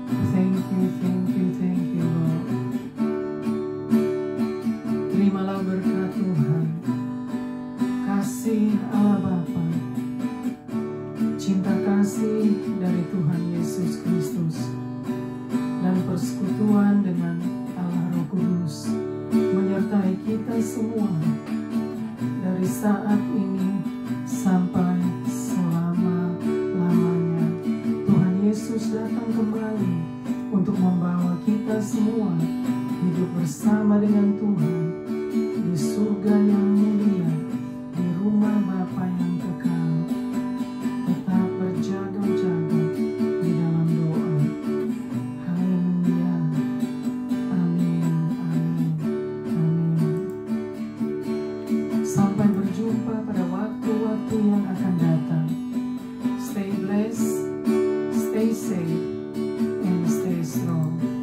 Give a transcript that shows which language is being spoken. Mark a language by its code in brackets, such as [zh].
[en] Thank you, thank you, thank you, Lord. [id] Terimalah berkat Tuhan, kasih Allah Bapa, cinta kasih dari Tuhan Yesus Kristus, dan persekutuan dengan Allah Roh Kudus menyertai kita semua dari saat ini sampai selama-lamanya. Tuhan Yesus datang kembali untuk membawa kita semua hidup bersama dengan Tuhan di surga yang mulia, di rumah Bapa yang kekal. Tetap berjaga-jaga di dalam doa. Haleluya. Amin, amin, amin. Sampai berjumpa pada waktu-waktu yang akan datang. [en] Stay blessed, stay safe, and stay strong.